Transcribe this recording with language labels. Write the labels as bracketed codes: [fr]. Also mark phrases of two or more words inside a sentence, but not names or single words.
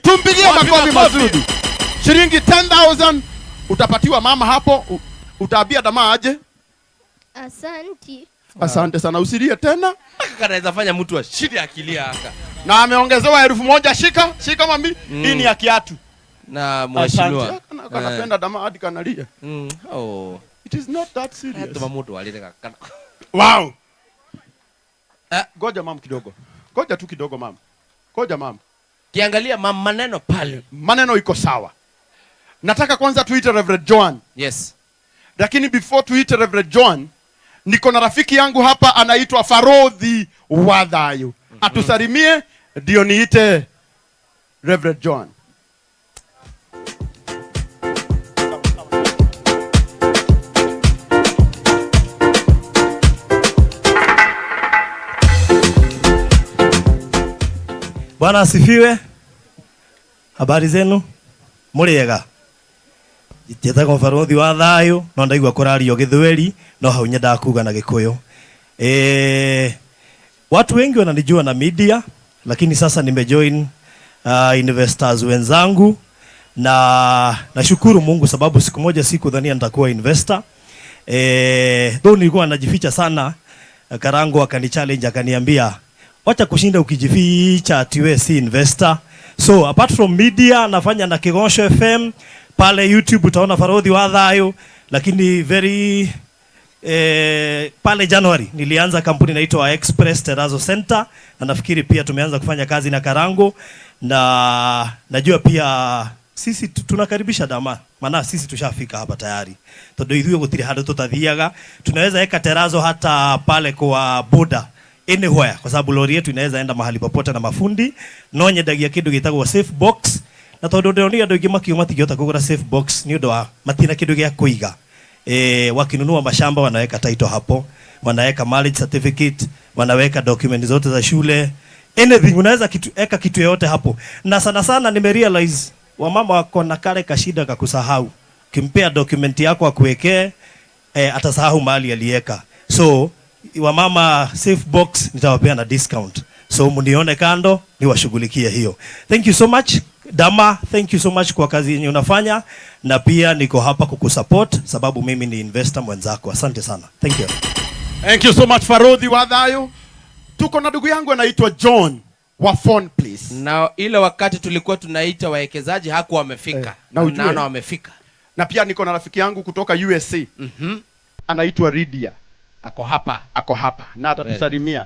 [sw] Tumpigie makofi mazuri. Shilingi 10,000 utapatiwa mama hapo. Utaambia Dama aje? Asante sana, usilie tena. Kanaweza fanya mtu ashinde akilia haka. Na ameongezewa 1,000. Shika mami. Hii ni ya kiatu. Na mheshimiwa. Kanapenda Dama hadi kanalia. [en] It is not that serious. [sw] Hata mtu alileka. Wow. Goja mama kidogo. Goja tu kidogo mama. Goja mama. Kiangalia mama maneno pale. Maneno iko sawa. Nataka kwanza tuite Reverend John. [en] Yes. [sw] Lakini before tuite Reverend John, niko na rafiki yangu hapa anaitwa Farodhi Wadhayo. Atusalimie ndio niite Reverend John. Bwana asifiwe. Habari zenu? [ki] Muriega. Njĩtagwo Farodhi Wadhayo, no ndaigua kũrario Gĩthweri, no hau nyendaga kuga na Gĩkũyũ. [sw] Watu wengi wananijua na media, lakini sasa nimejoin investors wenzangu na nashukuru Mungu sababu siku moja sikudhania nitakuwa investor. Though nilikuwa najificha sana, Karango akani challenge akaniambia, wacha kushinda ukijificha ati wewe si investor. So [en] apart from media [sw] nafanya na Kigosho FM, pale YouTube utaona Farodhi wa Thayo, lakini very pale January nilianza kampuni inaitwa Express Terazo Center, na nafikiri pia tumeanza kufanya kazi na Karango, na najua pia sisi tunakaribisha Dama, maana sisi tushafika hapa tayari. [ki] Todo ithuĩ gũtirĩ handũ tũtathiaga, [sw] tunaweza eka Terazo hata pale kwa boda anywhere, kwa sababu lori yetu inaweza enda mahali popote na mafundi. [ki] No nyendagia kĩndũ gĩtagwo [en] safe box, [ki] na tondũ ndĩronire andũ aingĩ makiuma matingĩhota kũgũra [en] safe box [ki] nĩ ũndũ wa matina kĩndũ gĩa kũiga. [sw] Wakinunua mashamba wanaweka title hapo, wanaweka [en] marriage certificate, [sw] wanaweka document zote za shule, anything unaweza eka kitu yote hapo. Na sana sana nimerealize wamama wako na kale kashida kakusahau. Kimpea document yako akuwekee, atasahau mahali aliweka. So wamama [en] safe box [sw] nitawapea na discount. So munione kando niwashughulikie hiyo. [en] Thank you so much [sw] Dama, [en] thank you so much [sw] kwa kazi yenye unafanya, na pia niko hapa kukusupport sababu mimi ni investor mwenzako. Asante sana. [en] Thank you. Thank you so much Farodhi wa Thayo. [sw] Tuko na ndugu yangu anaitwa John wa Phone Place. Na ile wakati tulikuwa tunaita wawekezaji hakuwa wamefika. Na wamefika. Na pia niko na rafiki yangu kutoka USA. Anaitwa Ridia. Ako hapa. Ako hapa. Na atatusalimia.